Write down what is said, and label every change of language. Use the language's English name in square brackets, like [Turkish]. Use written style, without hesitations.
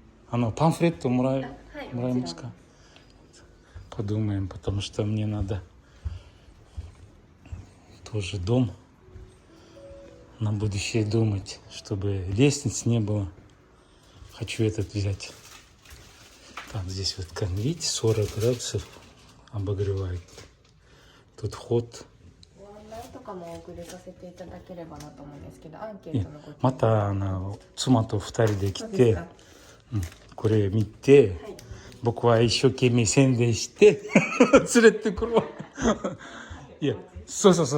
[Japanese] パンフレットもらえますか? [Russian] Подумаем, потому что мне надо тоже дом на будущее думать, чтобы лестниц не было. Хочу этот взять. Там здесь вот, как видите, 40 градусов обогревает. Тут ход. [Japanese] ご案内とかもお送りさせていただければなと思うんですけど、アンケートのご記入。また妻と2人で来て、そうですか。これ見て、はい。僕は一生懸命宣伝して連れてくるわ。いや、そう。